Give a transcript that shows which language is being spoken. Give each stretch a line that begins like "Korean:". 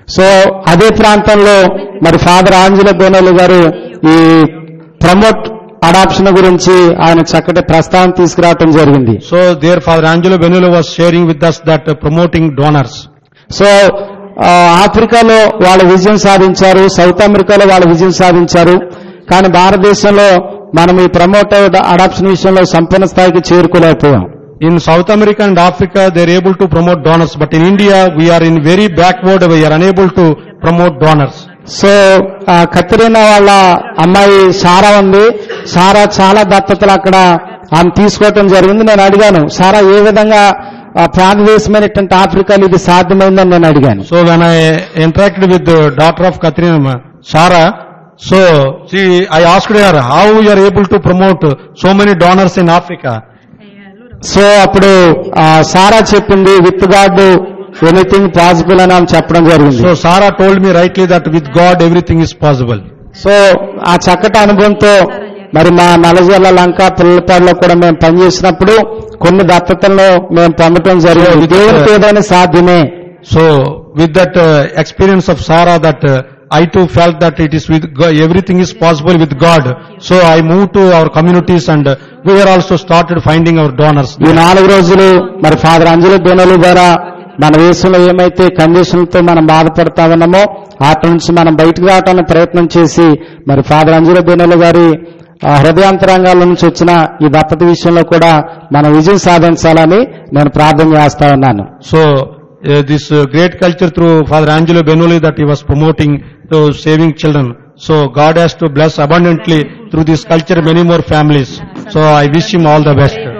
Telugu: So అదే ప్రాంతంలో మరి ఫాదర్ ఆంజలో బెనోలి గారు ఈ ప్రమోట్ అడాప్షన్ గురించి ఆయన చక్కటి ప్రస్తావన తీసుకురావటం జరిగింది.
English: So there Father Angelo Benoli was sharing with us that promoting donors.
Telugu: So ఆఫ్రికాలో వాళ్ళు విజయం సాధించారు, సౌత్ అమెరికాలో వాళ్ళు విజయం సాధించారు, కానీ భారతదేశంలో మనం ఈ ప్రమోట్ అడాప్షన్ విషయంలో సంపూర్ణ స్థాయికి చేరుకోలేకపోయాం.
English: In South America and Africa they are able to promote donors, but in India we are in very backward, we are unable to promote donors.
Telugu: So Katrina వాళ్ళ అమ్మాయి సారా ఉంది. సారా చాలా దత్తతలు అక్కడ ఆమె తీసుకోవటం జరిగింది. నేను అడిగాను, సారా ఏ విధంగా ప్రాంతదేశమైనటువంటి ఆఫ్రికాలో ఇది సాధ్యమైందని నేను అడిగాను.
English: So when I interacted with the daughter of Catherine, Sarah, so I asked her how you are able to promote so many donors in Africa.
Telugu: So అప్పుడు సారా చెప్పింది
English: with God anything possible
Telugu: అని ఆమె చెప్పడం జరిగింది.
English: So Sarah told me rightly that with God everything is possible.
Telugu: So ఆ చక్కటి అనుభవంతో మరి మా నల్లజర్ల లంక పిల్లపాడులో కూడా మేము పనిచేసినప్పుడు కొన్ని దత్తతల్లో మేము పొందడం జరిగింది. దేవునికి ఏదైనా సాధ్యమే.
English: So with that experience of Sarah, that I too felt that it is with God, everything is possible with God. So I moved to our communities and we were also started finding our donors.
Telugu: ఈ 4 రోజులు మరి father అంజలి బెనోలి ద్వారా మన దేశంలో ఏమైతే కండిషన్లతో మనం బాధపడతా ఉన్నామో వాటి నుంచి మనం బయటకు రావడానికి ప్రయత్నం చేసి మరి ఫాదర్ అంజలి బెనోలి గారి హృదయాంతరంగాల నుంచి వచ్చిన ఈ దత్తత విషయంలో కూడా మనం విజయం సాధించాలని నేను ప్రార్థన చేస్తా ఉన్నాను.
English: So this great culture through Father Angelo Benoli that he was promoting to saving children. So God has to bless abundantly through this culture many more families. So I wish him all the best.